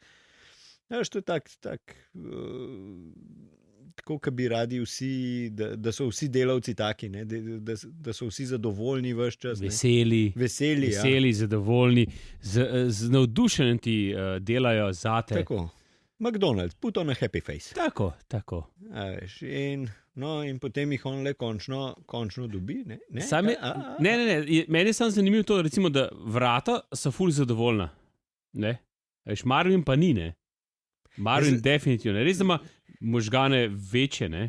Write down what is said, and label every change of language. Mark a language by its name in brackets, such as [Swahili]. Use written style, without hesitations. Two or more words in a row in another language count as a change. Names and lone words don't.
[Slovenian] Ja, to je tako, kot bi radi vsi, da so vsi delavci taki, ne, da so vsi zadovoljni ves čas. Veseli, zadovoljni, z navdušenjem ti delajo zate. Tako. [English] McDonald's, put on a happy face. [Slovenian] Tako. In potem jih on le končno dobi. Ne? Ne. Meni je samo zanimivo to, recimo, da vrata so ful zadovoljna. Veš, Marvin pa ni, ne. Marvin definitivno. Res, da ima možgane večje, ne.